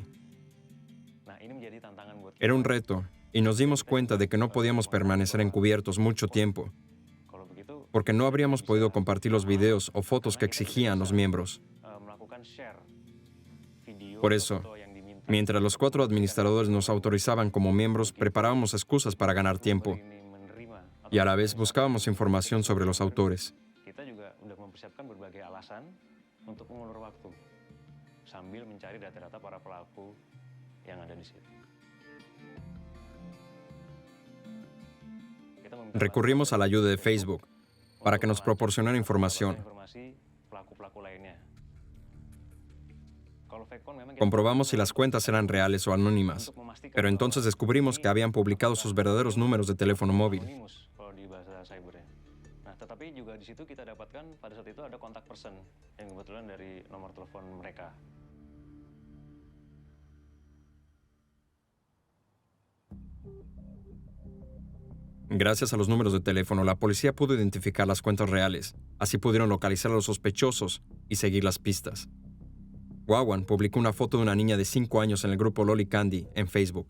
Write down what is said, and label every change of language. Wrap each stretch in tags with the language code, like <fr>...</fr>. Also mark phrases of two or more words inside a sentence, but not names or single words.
<id>Nah, ini menjadi tantangan buat</id> <es>Era un reto, y nos dimos cuenta de que no podíamos permanecer encubiertos mucho tiempo,</es> <id>kalau begitu</id> <es>porque no habríamos podido compartir los videos o fotos que exigían los miembros.</es> <id>melakukan share video</id> <es>Por</es> <id>atau</id> <es>eso,</es> <id>foto yang diminta.</id> <es>mientras los 4 administradores nos autorizaban como miembros, preparábamos excusas para ganar tiempo,</es> <id>Ini menerima atau</id> <es>y a la vez buscábamos información sobre los autores.</es> <id>kita juga udah mempersiapkan berbagai alasan untuk mengulur waktu. sambil mencari data-data para pelaku yang ada di situ.</id> <es>Recurrimos a la ayuda de Facebook para que nos proporcionara información.</es> <id>Pelaku-pelaku lainnya.</id> <es>Comprobamos si las cuentas eran reales o anónimas, pero entonces descubrimos que habían publicado sus verdaderos números de teléfono móvil.</es> <id>Kalau di bahasa cybernya. Nah, tetapi juga di situ kita dapatkan pada saat itu ada kontak person yang kebetulan dari nomor telepon mereka.</id> <es>Gracias a los números de teléfono, la policía pudo identificar las cuentas reales. Así pudieron localizar a los sospechosos y seguir las pistas. Wawan publicó una foto de una niña de 5 años en el grupo Loli Candy en Facebook.</es>